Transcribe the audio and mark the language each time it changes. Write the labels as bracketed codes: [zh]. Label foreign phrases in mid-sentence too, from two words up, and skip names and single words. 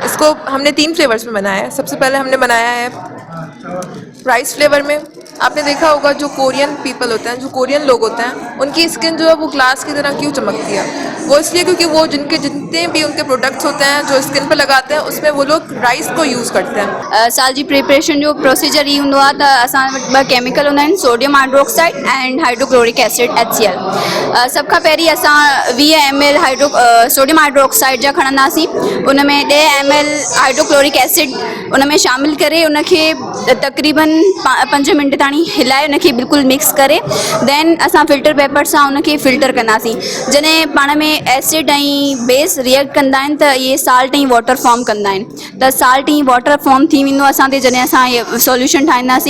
[hi] इसको हमने 3 फ्लेवर्स में बनाया है। सबसे पहले हमने बनाया है [en] rice flavour [hi] में। आपने देखा होगा जो [en] Korean people [hi] होते हैं, जो कोरियन लोग होते हैं, उनकी स्किन जो है वो ग्लास की तरह क्यों चमकती है? वो इसलिए क्योंकि वो जितने भी उनके प्रोडक्ट्स होते हैं जो स्किन पर लगाते हैं उसमें वो लोग राइस को यूज़ करते हैं। [sd] साल जी प्रिपरेशन जो प्रोसीजर ही हूंदो आहे त असां वटि 2 केमिकल हूंदा आहिनि, [en] sodium hydroxide and hydrochloric acid HCl. [sd] सभ खां पहिरीं असां 20 ml [en] sodium hydroxide [sd] जा खणंदासीं, उन में 10 ml [en] hydrochloric acid [sd] उन में शामिल करे उनखे तक़रीबन 5 मिंट ताणी हिलाए उनखे बिल्कुलु मिक्स करे देन असां [en] filter paper [sd] सां उनखे फिल्टर कंदासीं। जॾहिं पाण में एसिड ऐं बेस रिएक्ट कंदा आहिनि त इहे साल्ट ऐं [en] water form [sd] कंदा आहिनि, त साल्ट ऐं [en] water form [sd] थी वेंदो असां ते जॾहिं असां इहे सॉल्यूशन ठाहींदासीं।